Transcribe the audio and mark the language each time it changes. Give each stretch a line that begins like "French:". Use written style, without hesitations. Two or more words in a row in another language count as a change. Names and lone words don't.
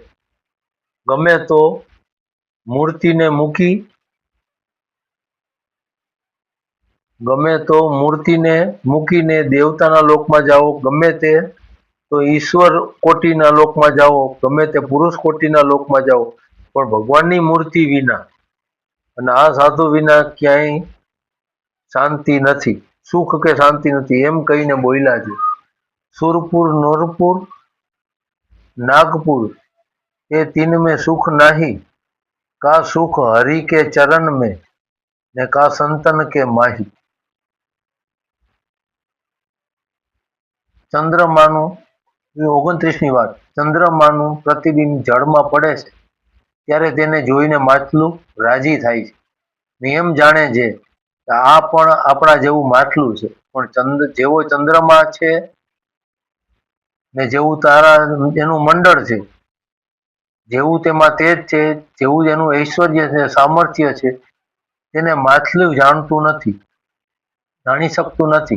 Gujarati: ગમે તો મૂર્તિને મૂકીને દેવતાના લોકમાં જાઓ, ગમે તે તો ઈશ્વર કોટીના લોકમાં જાઓ, ગમે તે પુરુષ કોટીના લોકમાં જાઓ, પણ ભગવાનની મૂર્તિ વિના અને આ સાધુ વિના ક્યાંય શાંતિ નથી, સુખ કે શાંતિ નથી, એમ કહીને બોલ્યા છે.
Hindi: સુરપુર નૂરપુર नागपुर ये तीन में सुख नाही, का सुख हरि के चरण में ने का संतन के माही.
Gujarati: ચંદ્રમાનું 29મી વાત. ચંદ્રમાનું પ્રતિબિંબ જળમાં પડે છે ત્યારે તેને જોઈને માછલું રાજી થાય છે ને એમ જાણે છે કે આ પણ આપણા જેવું માછલું છે, પણ જેવો ચંદ્રમા છે ને જેવું તારા એનું મંડળ છે, જેવું તેમાં તેજ છે, જેવું એનું ઐશ્વર્ય છે, સામર્થ્ય છે, તેને માછલું જાણી શકતું નથી.